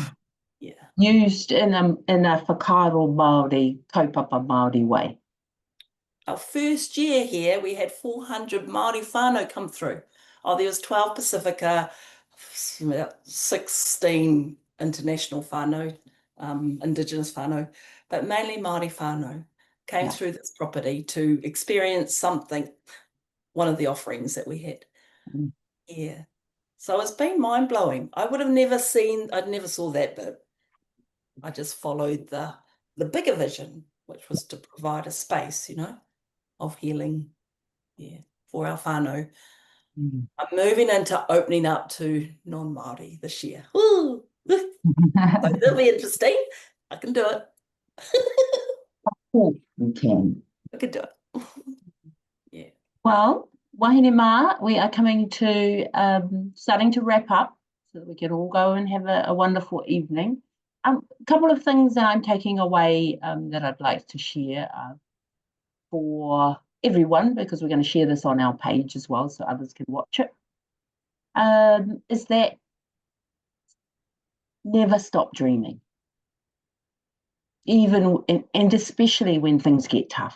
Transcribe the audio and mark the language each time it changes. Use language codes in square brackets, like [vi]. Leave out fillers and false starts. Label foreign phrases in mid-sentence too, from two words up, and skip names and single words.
[en] Yeah. Used in a [mi] whakaaro Māori, kaupapa Māori [en] way. Our first year here, we had 400 Māori whānau come through. Oh, there was 12 Pacifica, 16 international whānau, Indigenous whānau, but mainly Māori whānau came through this property to experience something, one of the offerings that we had. Yeah. So it's been mind-blowing. I would have never seen, I never saw that bit. I just followed the bigger vision, which was to provide a space, you know, of healing, for our whānau. I'm moving into opening up to non-Māori this year. Woo! So that'll be interesting. I can do it. We can. I can do it. Yeah. Well, [mi] wahine mā, [en] we are coming to starting to wrap up so that we can all go and have a wonderful evening. A couple of things that I'm taking away that I'd like to share for everyone, because we're going to share this on our page as well so others can watch it, is that never stop dreaming, even and especially when things get tough.